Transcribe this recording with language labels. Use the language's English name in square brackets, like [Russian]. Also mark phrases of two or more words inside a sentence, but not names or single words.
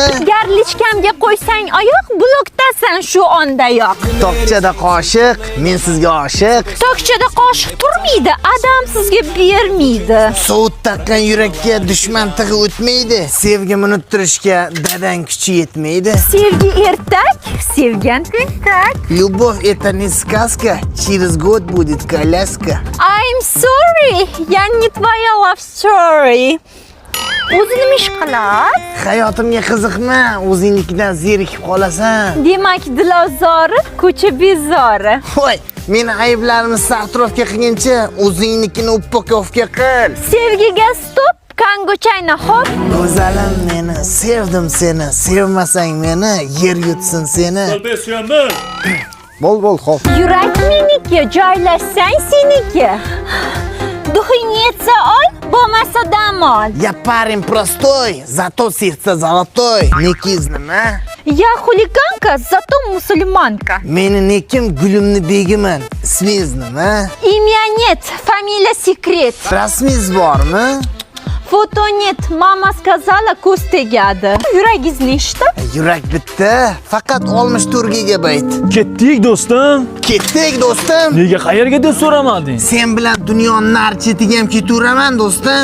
[Uzbek] Garlichkamga qo'ysang oyoq, blokdasan shu ondayoq. Tokchada qoshiq, men sizga oshiq. Tokchada qoshiq turmaydi, adam sizga bermaydi. Sovut taqqan yurakka dushman tig'i o'tmaydi. Sevgimni unuttirishga dadang kuchi yetmaydi. Sevgi ertak, sevgan tentak. [Russian] Любовь это не сказка, через год будет коляска. [English] I'm sorry, [Russian] я не твоя [English] love story. [Uzbek] O'zi nima ish qiladi? Hayotimga qiziqma, o'zingnikidan zerikib qolasan. Demak, dilozori, ko'cha bezori. Voy, meni ayblarimni sartrofga qilguncha, o'zingnikini uppokovga qil. Sevgiga stop, kangochayna hop. Go'zalim meni, sevdim seni, sevmasang meni, yer yutsin seni. Bol hop. Yurak meniki, joylashsang seniki. Duxing yetsa ol, bo'lmasa dam ol. [Russian] Я парень простой, зато сердце золотой. [Uzbek] Nekiz nima? [Russian] Я хулиганка, зато мусульманка. [Uzbek] Meni nekim gulimni begiman. Ismingiz nima? [Russian] Имя нет, фамилия секрет. [Uzbek] Rasmingiz bormi? [Russian] Фото нет, мама сказала, [Uzbek] ko'z tegadi. Yuragingiz nechta? Yurak bitta, faqat 64 gigabayt. Ketdik do'stim. Ketdik do'stim. Nega qayerga deb so'ramading? Sen bilan dunyoning nar chetiga ham ketaveraman do'stim.